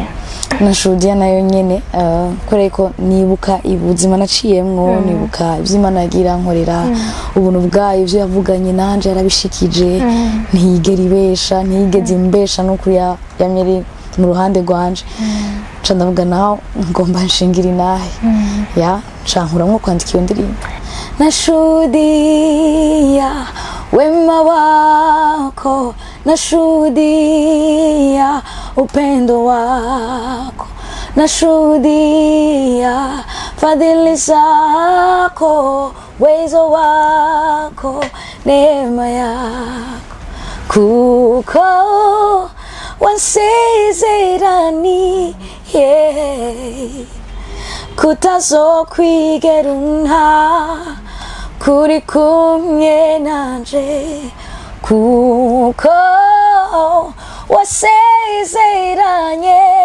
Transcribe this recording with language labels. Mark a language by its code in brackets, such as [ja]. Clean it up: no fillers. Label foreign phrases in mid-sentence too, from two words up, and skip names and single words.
[rn] Nashuhudia nayo nyene koreko nibuka ibuzima naciyemwo, nibuka ivy'Imana yagira nkorera, ubuntu bwayo ivyo yavuganye nanje yarabishikije, ntiyigera ibesha, ntiyigeze imbesha no kuri yamyeri mu ruhande rwanje. Ndavuga naho ngomba nshingira inahe ya cankuramwo kwandika iyo ndirimbo. [sw] Nashuhudia wema wako, nashuhudia upendo wako, nashuhudia fadhili zako, uwezo wako, neema yako, [rn] kuko wansezerani kutazokwigera unha kuri kumwe nanje, kuko wasezeranye.